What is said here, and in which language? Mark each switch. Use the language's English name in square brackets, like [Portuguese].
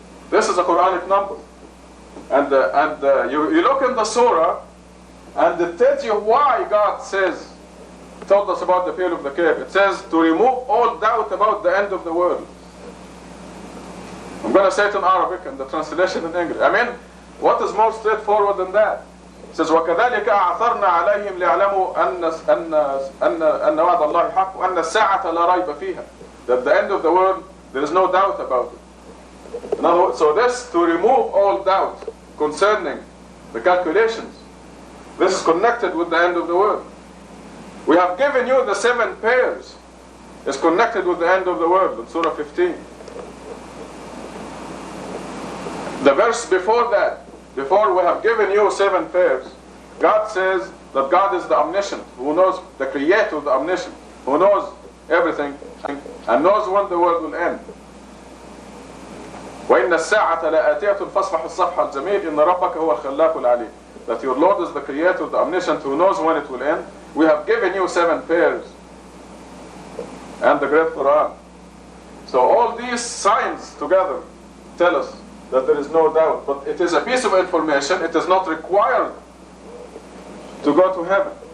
[English] This is a Quranic number. And you look in the surah, and it tells you why God told us about the people of the cave. It says, to remove all doubt about the end of the world. I'm going to say it in Arabic and the translation in English. I mean, what is more straightforward than that? It says, [Arabic] وَكَذَلِكَ أَعْثَرْنَا عَلَيْهِمْ لِيَعْلَمُوا أَنَّ وَعْدَ اللَّهِ حَقٌّ وَأَنَّ السَّاعَةَ لَا رَيْبَ فِيهَا. [English] That the end of the world, there is no doubt about it. In other words, so this, to remove all doubt concerning the calculations, this is connected with the end of the world. We have given you the 7 pairs. It's connected with the end of the world in Surah 15. The verse before that, before we have given you 7 pairs, God says that God is the omniscient, who knows, the creator, the omniscient, who knows everything and knows when the world will end. [Arabic] وإن الساعة لآتية فاصفح الصفح الجميل إن ربك هو الخلاق العليم. [English] That your Lord is the Creator, the Omniscient, who knows when it will end. We have given you 7 pairs and the great Quran. So all these signs together tell us that there is no doubt. But it is a piece of information. It is not required to go to heaven.